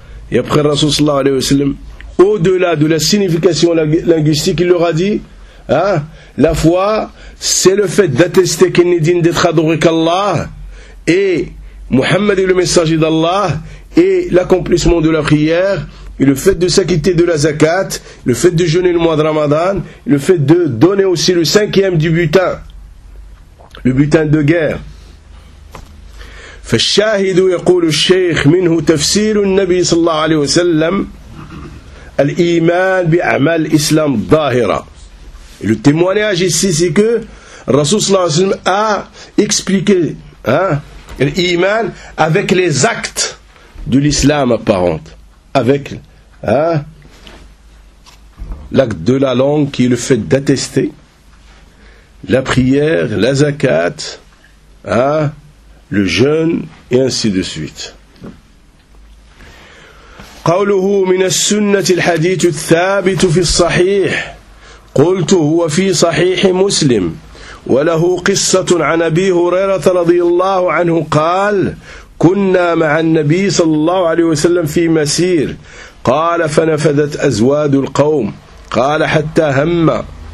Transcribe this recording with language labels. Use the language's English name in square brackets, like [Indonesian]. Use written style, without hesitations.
[French] Et après Rasoul sallallahu alayhi wa sallam, au-delà de la signification linguistique, il leur a dit, la foi, c'est le fait d'attester qu'il n'est digne d'être adoré qu'Allah, et Muhammad est le messager d'Allah, et l'accomplissement de la prière, et le fait de s'acquitter de la zakat, le fait de jeûner le mois de Ramadan, et le fait de donner aussi le cinquième du butin, le butin de guerre. [Arabic] فالشاهد يقول الشيخ منه تفسير النبي صلى الله عليه وسلم الإيمان بأعمال الإسلام ظاهرة. [French] Le témoignage ici, c'est que Rasoul sallallahu alayhi wa sallam a expliqué l'iman avec les actes de l'islam apparente. Avec l'acte de la langue qui est le fait d'attester, la prière, la zakat, le jeûne et ainsi de suite. [Arabic] قوله من السنة الحديث الثابت في الصحيح قلت هو في صحيح مسلم وله قصة عن أبي هريرة رضي الله عنه قال كنا مع النبي صلى الله عليه وسلم في مسير قال فنفذت أزواد القوم قال حتى هم